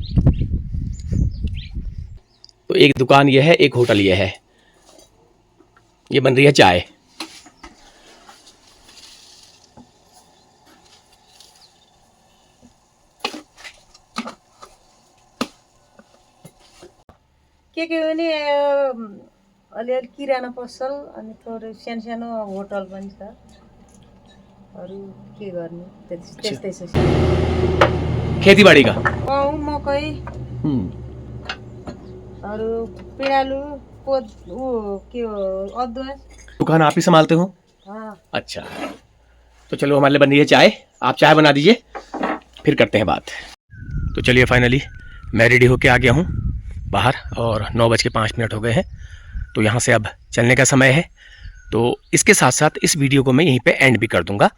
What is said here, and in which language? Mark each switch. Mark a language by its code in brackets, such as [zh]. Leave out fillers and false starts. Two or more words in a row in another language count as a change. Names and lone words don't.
[hi] तो एक दुकान ये है, एक होटल ये है। ये बन रही है चाय। [ne] के भने अलिअलि किराना पसल अनि थोरै सानो होटल पनि छ। अरू के गर्ने, त्यस्तै छ। [hi] खेती बाड़ी का [ne] गहुँ मकै अरू पिँडालु पोद के हो अदुवा। [hi] दुकान आप ही संभालते हो? हाँ। अच्छा, तो चलो हमारे लिए बन रही है चाय, आप चाय बना दीजिए, फिर करते हैं बात। तो चलिए फाइनली मैं रेडी होके आ गया हूँ बाहर, और 9:05 हो गए हैं। तो यहाँ से अब चलने का समय है। तो इसके साथ साथ इस वीडियो को मैं यहीं पे एंड भी कर दूँगा।